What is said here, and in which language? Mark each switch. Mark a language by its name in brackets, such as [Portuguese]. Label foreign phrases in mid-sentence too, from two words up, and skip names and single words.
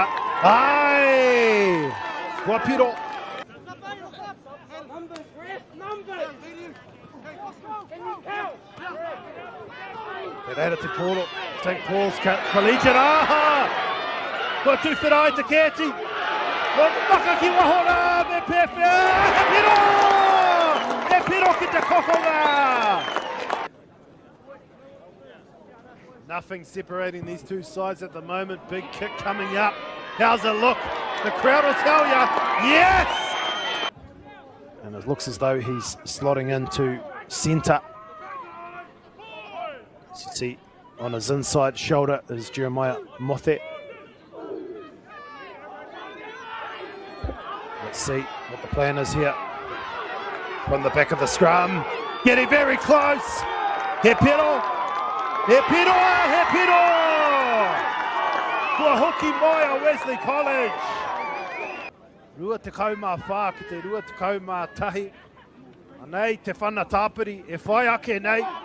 [Māori] Ai! Kua piro. Te reira te poro. St. Paul's Collegiate. Aha! Kua tuwhera ai te kēti. Kua maka ki wahora. Me pewhi. He piro! He piro ki te kokonga. [English] Nothing separating these two sides at the moment. Big kick coming up. How's it look? The crowd will tell you, yes! And it looks as though he's slotting into centre. As you see on his inside shoulder is Jeremiah Mothe. Let's see what the plan is here. From the back of the scrum. Getting very close. [Māori] He piro. He piro! He piro! Kua hoki mai a Wesley College. Rua te kaumā whā ki te rua te kaumā tahi. Anei te whana tāpiri e whai ake nei.